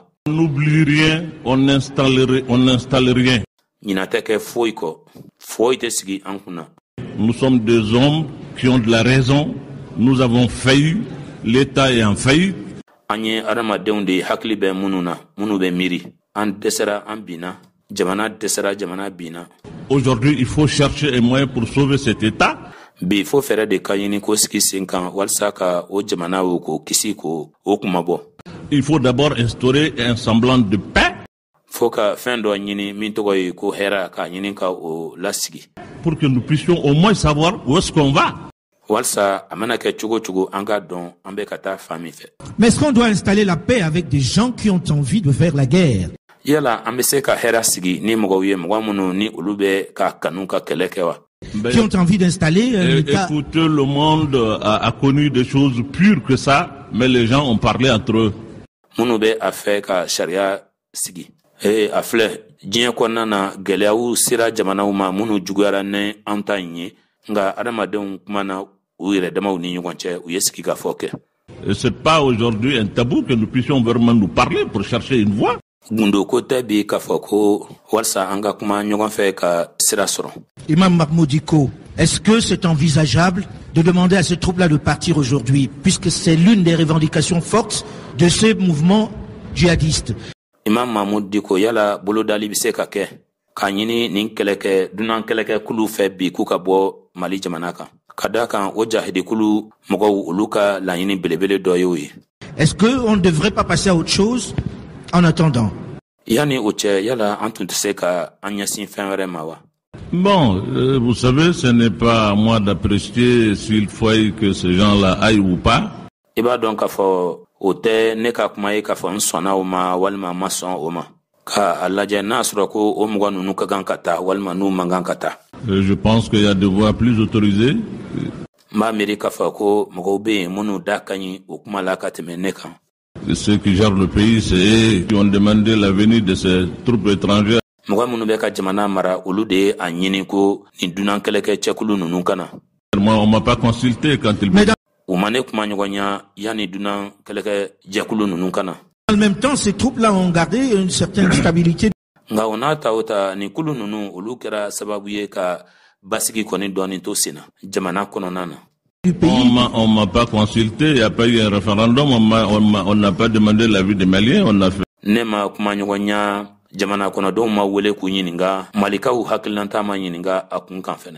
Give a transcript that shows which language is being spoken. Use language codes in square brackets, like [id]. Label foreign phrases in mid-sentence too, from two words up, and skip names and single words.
[fr] On n'oublie rien, on n'installe rien. [bm] Ɲina tɛ kɛ foyi kɔ. Foyi tɛ sigi an kunna. [fr] Nous sommes des hommes qui ont de la raison. Nous avons failli. L'État est en faillite. [bm] An ye adamadenw de hakili bɛ minnu na, minnu bɛ miiri. An dɛsɛra an binna. Jamana dɛsɛra jamana binna. [fr] Aujourd'hui, il faut chercher un moyen pour sauver cet État. [bm] Bi fo fɛrɛ de ka ɲini ko sigi sen kan walasa ka o jamana o ko kisi ko o kuma bɔ. [fr] Il faut d'abord instaurer un semblant de paix. [bm] Faut ka fɛn dɔ ɲini min tɔgɔ ye ko hɛrɛ ka ɲini ka o lasigi. [fr] Pour que nous puissions au moins savoir où est-ce qu'on va. [bm] Walsa a mana kɛ cogo cogo an ka dɔn an bɛ ka taa fan min fɛ. [fr] Mais est-ce qu'on doit installer la paix avec des gens qui ont envie de faire la guerre? [bm] Yala an bɛ se ka hɛrɛ sigi ni mɔgɔw ye mɔgɔ minnu ni olu bɛ ka kanu ka kɛlɛ kɛ wa? [fr] Qui ont envie d'installer un État. Écoutez, le monde a connu des choses pures que ça, mais les gens ont parlé entre eux. [bm] Minnu bɛ a fɛ ka sariya sigi. A filɛ diɲɛ kɔnɔna na gɛlɛyaw sera jamanaw ma minnu juguyara ni an ta in ye nka adamadenw kumana u yɛrɛ damaw ni ɲɔgɔn cɛ u ye sigi ka fɔ kɛ. [fr] C'est pas aujourd'hui un tabou que nous puissions vraiment nous parler pour chercher une voie. [bm] Gundo ko tɛ bi k'a fɔ ko walasa an ka kuma ɲɔgɔn fɛ ka sira sɔrɔ. [fr] Imam Mahmoud Dicko, est-ce que c'est envisageable de demander à ces troupes-là de partir aujourd'hui, puisque c'est l'une des revendications fortes de ces mouvements djihadistes? [bm] Imam Mahmoud Dicko yala bolodali bɛ se ka kɛ k'a ɲini nin kɛlɛkɛ dunan kɛlɛkɛ kulu fɛ bi k'u ka bɔ Mali jamana kan. Ka d'a kan o jahidi kulu mɔgɔw olu ka laɲini belebele dɔ y'o ye. [fr] Est-ce qu'on ne devrait pas passer à autre chose en attendant? [bm] Yani o cɛ yala an tun tɛ se ka an ɲɛsin fɛn wɛrɛ ma wa? [fr] Bon, vous savez, ce n'est pas à moi d'apprécier s'il faut que ces gens-là aillent ou pas. [bm] I b'a dɔn k'a fɔ o tɛ ne ka kuma ye k'a fɔ n sɔnna o ma walima n ma sɔn o ma. Ka a lajɛ n'a sɔrɔ ko o mɔgɔ ninnu ka kan ka taa walima n'u man kan ka taa. [fr] Je pense qu'il y a des voies plus autorisées. [bm] N b'a miiri k'a fɔ ko mɔgɔw bɛ yen minnu da ka ɲi o kuma la ka tɛmɛ ne kan. [fr] Ceux qui gèrent le pays, c'est eux qui ont demandé la venue de ces troupes étrangères. [bm] Mɔgɔ minnu bɛ ka jamana mara olu de ye a ɲini ko nin dunan kɛlɛkɛ cɛkulu ninnu ka na. [fr] Moi, on m'a pas consulté quand ils... [bm] U ma ne kuma ɲɔgɔn ya yanni dunan kɛlɛkɛ jɛkulu ninnu ka na. [fr] En même temps, ces troupes-là ont gardé une certaine stabilité. [bm] Nka o n'a ta o ta nin kulu ninnu olu kɛra sababu ye ka basigi kɔni dɔɔni to sen na jamana kɔnɔna na. [fr] On m'a pas consulté, il n'y a pas eu un référendum, on n'a pas demandé l'avis des Maliens, on a fait. [bm] Ne ma kuma ɲɔgɔn ya jamana kɔnɔdenw ma wele k'u ɲininka malikaw hakililanta ma ɲininka a kun kan fɛnɛ.